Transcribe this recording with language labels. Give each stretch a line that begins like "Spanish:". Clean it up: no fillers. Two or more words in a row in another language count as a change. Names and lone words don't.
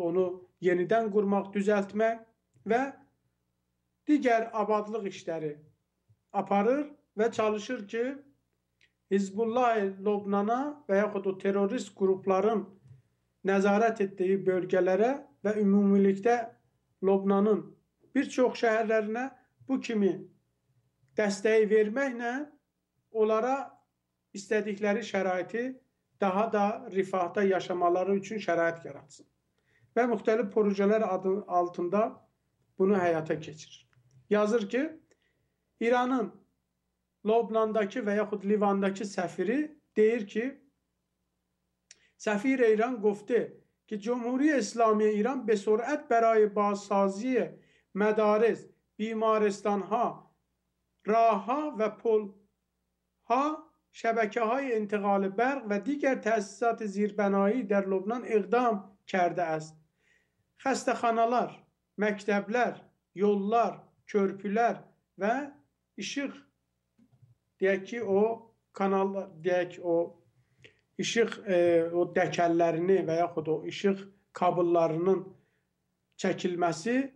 Azerbaijani: onu yenidən qurmaq, düzəltmək və digər abadlıq işləri aparır və çalışır ki, Hizbullah Lobnana və yaxud o terörist qrupların nəzarət etdiyi bölgələrə və ümumilikdə Lobnanın bir çox şəhərlərinə bu kimi dəstəyi verməklə onlara istədikləri şəraiti daha da rifahda yaşamaları üçün şərait yaratsın. Və müxtəlif projelər adı altında bunu həyata keçirir. Yazır ki, İranın Lobnandakı və yaxud Livandakı səfiri deyir ki,
Persian: سفیر ایران گفته که جمهوری اسلامی ایران به سرعت برای بازسازی مدارس، بیمارستانها، راهها و پلها، شبکه‌های انتقال برق و دیگر تأسیسات زیربنایی در لبنان اقدام کرده است.
Azerbaijani: Xəstəxanalar, məktəblər, yollar, körpülər və işıq deyək ki, o kanal, deyək o işıq o dəkəllərini və yaxud o işıq kabellarının çəkilməsi